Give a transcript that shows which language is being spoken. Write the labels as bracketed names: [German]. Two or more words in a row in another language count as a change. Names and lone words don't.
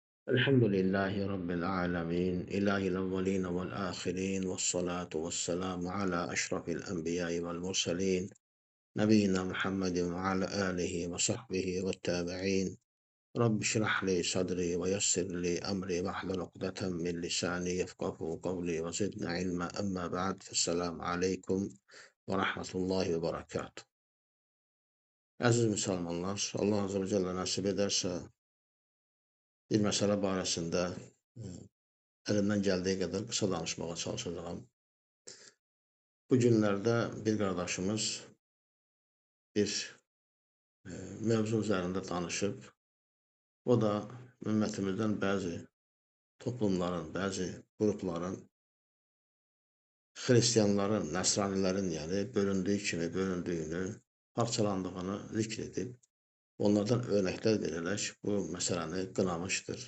[Arabic] الحمد لله رب العالمين إله الأولين والآخرين والصلاة والسلام على أشرف الأنبياء والمرسلين نبينا محمد وعلى آله وصحبه والتابعين. رب اشرح لي صدري ويسر لي أمري واحلل عقدة من لساني يفقه قولي وزدنا علما. أما بعد فالسلام عليكم ورحمة الله وبركاته. [Azerbaijani] Əziz müsəlmanlar, Allah [Arabic] عز وجل [Azerbaijani] nasip ederse bir məsələ barəsində əlimdən gəldiyi qədər qısa danışmağa çalışacağam. Bu günlərdə bir qardaşımız bir mövzu üzərində danışıb. O da ümmətimizdən bəzi toplumların, bəzi qrupların, xristiyanların, nəsranilərin yəni bölündüyü kimi bölündüyünü, parçalandığını zikr edib, onlardan örnəklər verərək bu məsələni qınamışdır.